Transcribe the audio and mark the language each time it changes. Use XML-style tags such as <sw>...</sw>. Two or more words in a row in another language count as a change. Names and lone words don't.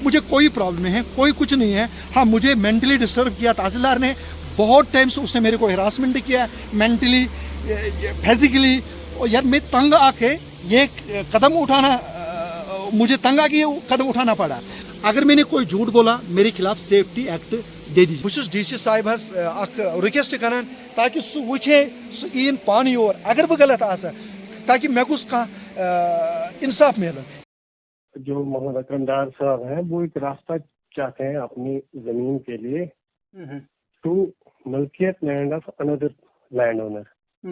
<ur>مجھے کوئی پرابلم نہیں ہے، کوئی کچھ نہیں ہے۔ ہاں، مجھے مینٹلی ڈسٹرب کیا تحصیلدار نے، بہت ٹائم سے اس نے میرے کو ہراسمنٹ کیا</ur> <en>mentally physically.</en> <ur>اور یار میں تنگ آ کے یہ قدم اٹھانا، مجھے تنگ آ کے یہ قدم اٹھانا پڑا. اگر میں نے کوئی جھوٹ بولا، میرے خلاف سیفٹی ایکٹ دے دیجیے.</ur> <ks>बहुत DC साहिबस रिक्वेस्ट करान ताकि सह वुचे सह इन पानी और, अगर बह गलत आसा, ताकि मे गुस इंसाफ मिल।</ks> <ur>جو محمد اکرمدار صاحب ہیں، وہ ایک راستہ چاہتے ہیں اپنی زمین کے لیے ٹو ملکیت</ur> <en>land of another land owner.</en>